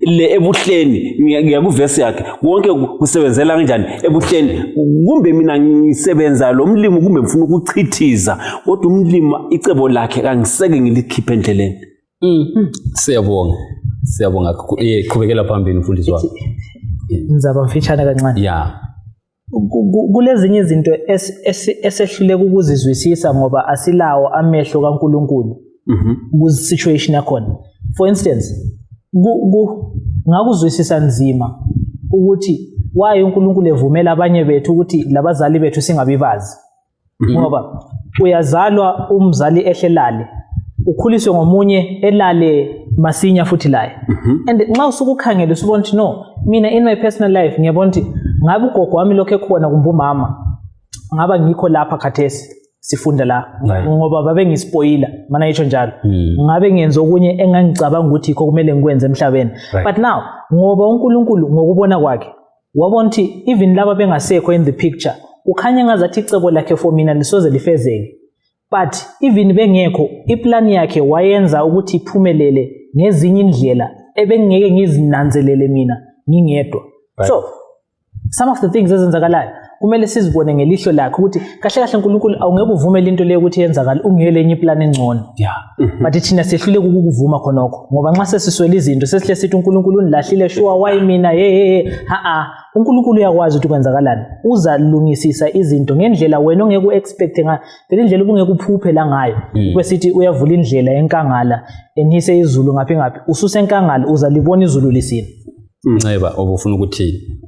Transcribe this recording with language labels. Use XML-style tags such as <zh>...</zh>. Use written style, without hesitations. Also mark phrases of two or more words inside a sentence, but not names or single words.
<nd>le ebuhleni ngiya kuvesi yakhe wonke kusebenzela kanjani ebuhleni kumbe mina ngisebenza lo mlimo kumbe ngifuna ukuchithiza kodwa umlimo icebo lakhe kangiseke ngilikhiphe endleleni. Siyabonga qhubekela phambili mfundisi wami. Ngizaba mfitshane kancane. Yeah. Kulezinye izinto esehluleka ukuzizwisisa ngoba asilawo amehlo kaNkuluNkulu ku situation yakhona.</nd> <en>For instance,</en> <nd>ngakuzwisisa nzima ukuthi why uNkulunkulu evumela abanye bethu ukuthi labazali bethu singabibazi. Ngoba uyazalwa umzali ehlelale ukhuliswe ngomunye elale masinya futhi laye. And nxa usukukhangela usubona ukuthi no, mina</nd> <en>in my personal life</en> <nd>ngiyabona ukuthi ngabe ugogo wami lokho ekhona kumbe umama ngaba ngikho lapha khathesi sifunda la ngoba babe ngispoiler mana yitsho njalo ngabe ngenza okunye engangicabanga ukuthi ikho kumele ngikwenze emhlabeni.</nd> <en>But now</en> <nd>ngoba uNkulunkulu ngokubona kwakhe wabona ukuthi even laba bengasekho</nd> <en>in the picture</en> <nd>ukhanya ngazathi icebo lakhe for mina lisoze lifezeke.</nd> <en>But even</en> <nd>bengekho iplan yakhe wayenza ukuthi iphumelele ngezinye indlela ebengeke ngizinanzelele mina ngingedwa.</nd> <en>So some of the things</en> <nd>ezenzakalayo kumele sizibone ngelihlo lakhe ukuthi kahle kahle uNkulunkulu awungeke uvumele into leyo ukuthi yenzakala ungelenye iplan engcono. But thina sehlule ukukuvuma khonokho ngoba nxa sesiswela izinto sesihle sithi uNkulunkulu unilahlile</nd> <en>sure why</en> <nd>mina uNkulunkulu uyakwazi ukuthi kwenzakalani uzalungisisa izinto ngendlela wena ongeke uexpect ngayo phela indlela ubungeke uphuphe la ngayo kwesithi uyavula indlela enkangala enhise izulu ngaphi ususe enkangala uzalibona izulu lisini. Nceba obufuna ukuthini?</nd>